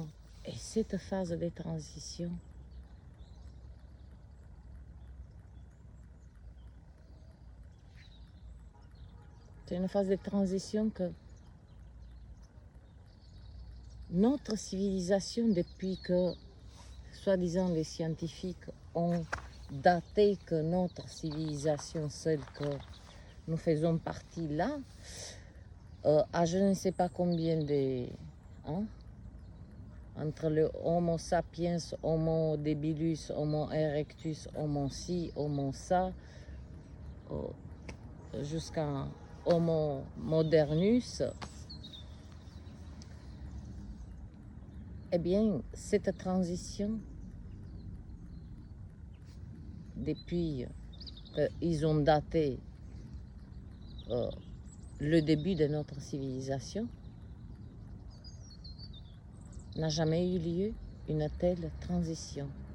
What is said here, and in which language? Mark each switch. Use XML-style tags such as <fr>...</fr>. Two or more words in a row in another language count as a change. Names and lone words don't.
<fr>Et cette phase de transition, c'est une phase de transition que notre civilisation, depuis que, soi-disant, les scientifiques ont daté que notre civilisation, celle que nous faisons partie là, à je ne sais pas combien de... Hein, entre le Homo sapiens, Homo debilus, Homo erectus, Homo ci, Homo ça, jusqu'à Homo modernus, eh bien, cette transition, depuis qu'ils ont daté le début de notre civilisation, n'a jamais eu lieu une telle transition.</fr>